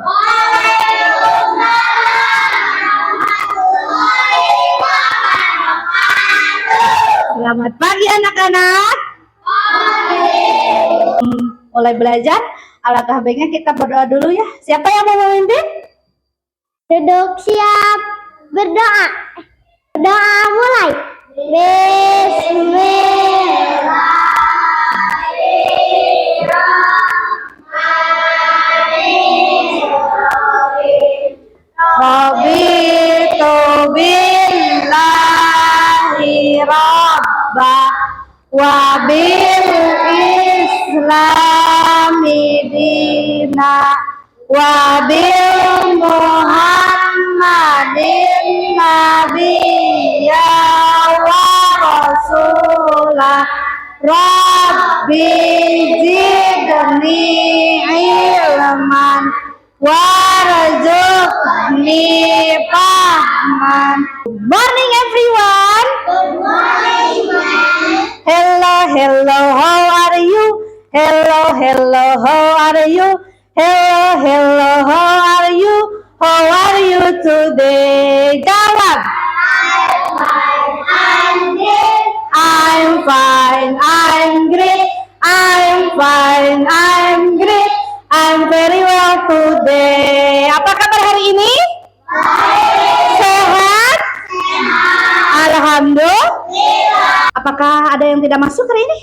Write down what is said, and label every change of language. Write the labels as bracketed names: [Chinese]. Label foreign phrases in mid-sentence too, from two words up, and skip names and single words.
[Indonesian] Selamat pagi anak-anak. Mulai belajar, alangkah baiknya kita berdoa dulu ya. Siapa yang mau memimpin? Duduk siap, berdoa. Berdoa mulai. [Arabic] بسم الله الرحمن الرحيم. رضيت بالله ربا وبالإسلام دينا وبمحمد نبيا ورسولا. رب زدني علما وارزقني فهما. [English] Good morning everyone. Good morning, ma'am. Hello, hello, how are you? Hello, hello, how are you? Hello, hello, how are you? How are you today? Jawab. I'm fine, I'm great. I'm fine, I'm great. I'm very well today. [Indonesian] Apa kabar hari ini? Sehat? Alhamdulillah. Apakah ada yang tidak masuk hari ini?